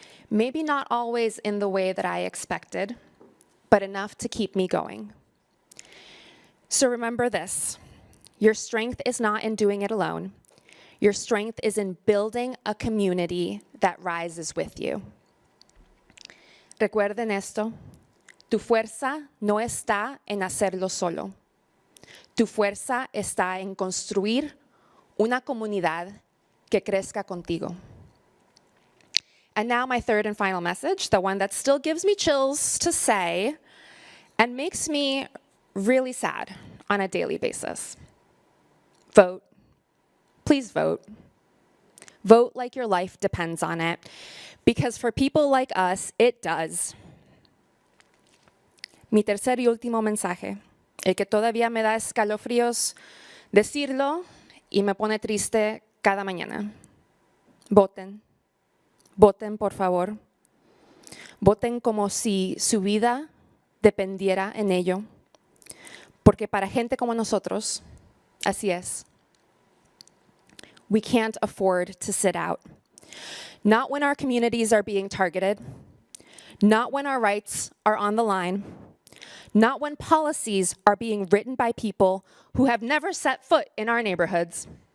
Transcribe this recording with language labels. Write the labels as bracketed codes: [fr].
[en] Maybe not always in the way that I expected, but enough to keep me going. So remember this. Your strength is not in doing it alone. Your strength is in building a community that rises with you. [es] Recuerden esto, tu fuerza no está en hacerlo solo. Tu fuerza está en construir una comunidad que crezca contigo. [en] And now my third and final message, the one that still gives me chills to say and makes me really sad on a daily basis. Vote. Please vote. Vote like your life depends on it, because for people like us, it does. [es] Mi tercer y último mensaje, el que todavía me da escalofríos decirlo y me pone triste cada mañana. Voten. Voten, por favor. Voten como si su vida dependiera en ello. Porque para gente como nosotros, así es. [en] We can't afford to sit out. Not when our communities are being targeted. Not when our rights are on the line. Not when policies are being written by people who have never set foot in our neighborhoods.